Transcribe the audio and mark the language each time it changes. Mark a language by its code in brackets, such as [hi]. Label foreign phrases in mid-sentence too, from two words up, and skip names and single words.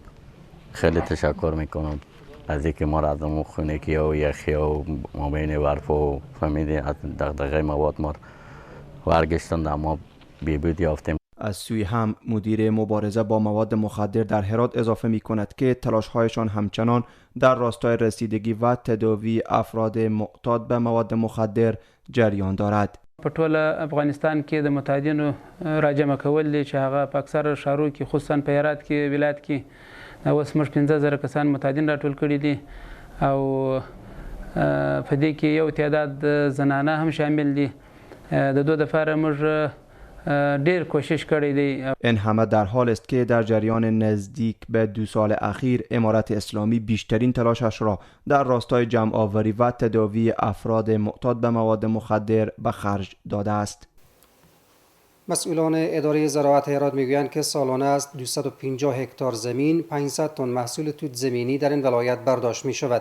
[fa] خیلی تشکر میکنم از اینکه ما را از اون خونگی و یخی و مابین ورف و فهمیدی از دغدغه مواد ما ورگشتند، اما بیبود یافتیم. از سوی هم مدیر مبارزه با مواد مخدر در هرات اضافه می کند که تلاش‌هایشان همچنان در راستای رسیدگی و تداوی افراد معتاد به مواد مخدر جریان دارد. [ps] په ټول افغانستان کې د متحدینو راجمع کول دي چې هغه په اکثر ښارونو کې خصوصا په هرات کې ولایت کې اوس موږ 15000 کسان متحدین راټول کړي دي او په دې کې یو تعداد زنانه هم شامل دي. د دوی لپاره موږ ډیر کوشش کړی دی. [fa] این همه در حال است که در جریان نزدیک به 2 سال اخیر امارت اسلامی بیشترین تلاشش را در راستای جمع آوری و تداوی افراد معتاد به مواد مخدر به خرج داده است. مسئولان اداره زراعت هرات میگویند که سالانه از 250 هکتار زمین 500 تن محصول توت زمینی در این ولایت برداشت می شود.